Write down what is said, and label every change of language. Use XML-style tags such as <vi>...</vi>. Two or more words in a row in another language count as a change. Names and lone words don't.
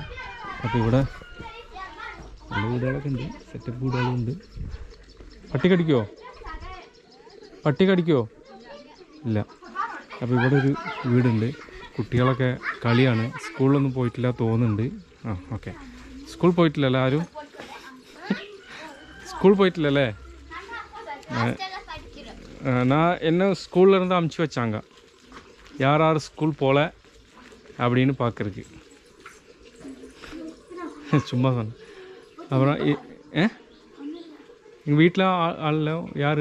<ml>അപ്പോൾ ഇവിടെ നല്ല വീടുകളൊക്കെ ഉണ്ട്, സെറ്റപ്പ് വീടുകളുണ്ട്. പട്ടി കടിക്കുമോ? ഇല്ല. അപ്പോൾ ഇവിടെ ഒരു വീടുണ്ട്. കുട്ടികളൊക്കെ കളിയാണ്. സ്കൂളിലൊന്നും പോയിട്ടില്ല തോന്നുന്നുണ്ട്. ഓക്കെ. സ്കൂൾ പോയിട്ടില്ലല്ലോ ആരും?</ml> <ta>ஸ்கூல் போயிட்டல. நான் என்ன ஸ்கூல்லேருந்து அமுச்சு வச்சாங்க, யார் ஸ்கூல் போகல அப்படின்னு பார்க்குறதுக்கு. சும்மா சொன்னேன். அப்புறம் எங்கள் வீட்டில் ஆள் யார்?</ta>